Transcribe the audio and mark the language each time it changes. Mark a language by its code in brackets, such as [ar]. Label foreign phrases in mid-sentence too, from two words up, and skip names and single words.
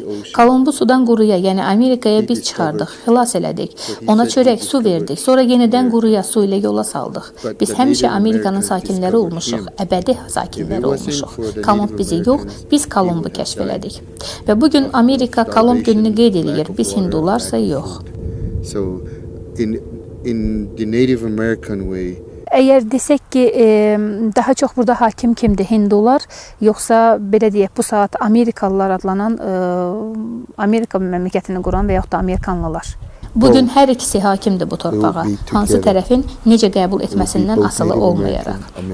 [az] Kolumbu sudan quruya, yəni Amerikaya biz çıxardıq, xilas elədik. Ona çörək, su verdik, sonra yenidən quruya, su ilə yola saldıq. Biz həmişə Amerikanın sakinləri olmuşuq, əbədi sakinləri olmuşuq. Kolumb bizi yox, biz Kolumbu kəşf elədik. Və bugün Amerika Kolumb gününü qeyd eləyir, biz hindularsa yox. [en] In the Native American way. [az] Əgər desək ki, daha çox burada hakim kimdir? Hindular, yoxsa belə deyək, bu saat Amerikalılar adlanan Amerika məmləkətini quran və yaxud da Amerikanlılar? Bugün hər ikisi hakimdir bu torpağa. Hansı tərəfin necə qəbul etməsindən asılı olmayaraq.